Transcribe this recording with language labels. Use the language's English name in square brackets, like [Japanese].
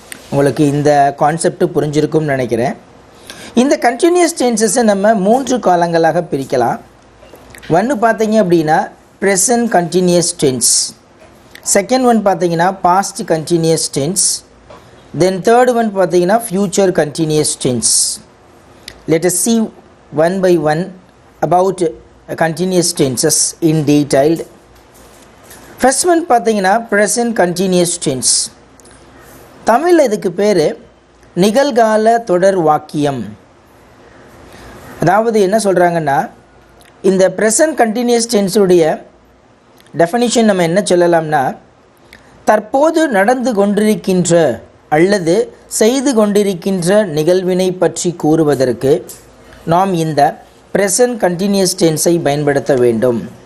[Tamil] உங்களுக்கு இந்த கான்செப்ட் புரிஞ்சிருக்கும்னு நினைக்கிறேன். இந்த கண்டினியூஸ் டென்சஸை நம்ம 3 காலங்களாக பிரிக்கலாம். ஒன்று பார்த்தீங்க அப்படின்னா present continuous tense, second one பார்த்தீங்கன்னா past continuous tense, then third one பார்த்தீங்கன்னா future continuous tense. [English] Let us see one by one about continuous tenses in detailed. [Tamil] First one பார்த்தீங்கன்னா ப்ரெசன்ட் கண்டினியூஸ் டென்ஸ். தமிழில் இதுக்கு பேர் நிகழ்கால தொடர் வாக்கியம். அதாவது என்ன சொல்கிறாங்கன்னா, இந்த ப்ரெசன்ட் கண்டினியூஸ் டென்ஸுடைய டெஃபினிஷன் நம்ம என்ன சொல்லலாம்னா, தற்போது நடந்து கொண்டிருக்கின்ற அல்லது செய்து கொண்டிருக்கின்ற நிகழ்வினை பற்றி கூறுவதற்கு நாம் இந்த ப்ரெசன்ட் கண்டினியூஸ் டென்ஸை பயன்படுத்த வேண்டும்.